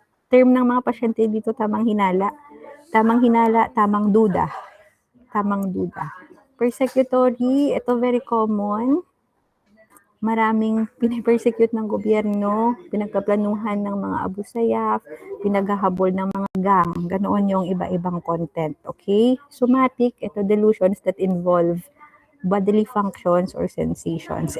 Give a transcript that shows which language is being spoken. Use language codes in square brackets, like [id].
[tl] Term ng mga pasyente dito, tamang hinala. Tamang hinala, tamang duda. Tamang duda. [en] Persecutory, [tl] ito [en] very common. [tl] Maraming pinipersecute ng gobyerno, pinagkaplanuhan ng mga Abu Sayyaf, pinaghahabol ng mga gang. Ganoon yung iba-ibang content. Okay? [en] Somatic, [tl] ito [en] delusions that involve bodily functions or sensations.